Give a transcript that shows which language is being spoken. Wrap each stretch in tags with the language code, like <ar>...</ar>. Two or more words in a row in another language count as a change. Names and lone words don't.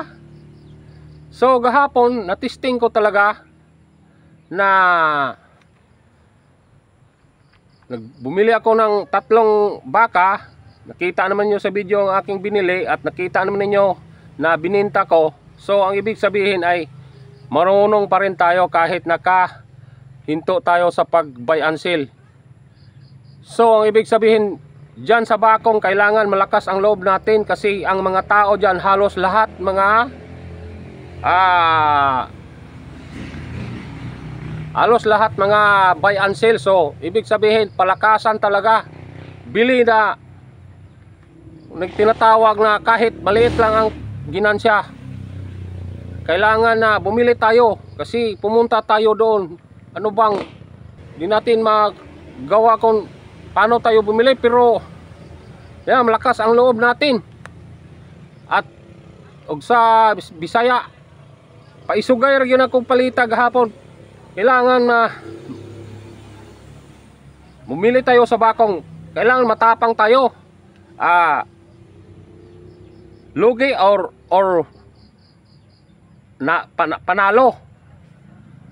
<tl>So gahapon natisting ko talaga na bumili ako ng 3 baka. Nakita naman nyo sa video ang aking binili at nakita naman ninyo na bininta ko. So ang ibig sabihin ay marunong pa rin tayo kahit nakahinto tayo sa pag-</tl> <en>buy and sell.</en> <tl>So ang ibig sabihin dyan sa Bakong, kailangan malakas ang loob natin kasi ang mga tao dyan halos lahat mga</tl> <en>buy and sell.</en> <tl>So ibig sabihin palakasan talaga, bili na nagtinatawag na kahit maliit lang ang ginansya, kailangan na bumili tayo kasi pumunta tayo doon. Ano bang di natin magawa kung paano tayo bumili, pero yan, malakas ang loob natin.</tl> <ceb>At og sa Bisaya, paisugay ra gyud akong palita gahapon,</ceb> <tl>kailangan na bumili tayo sa Bakong, kailangan matapang tayo. Lugi or panalo.</tl>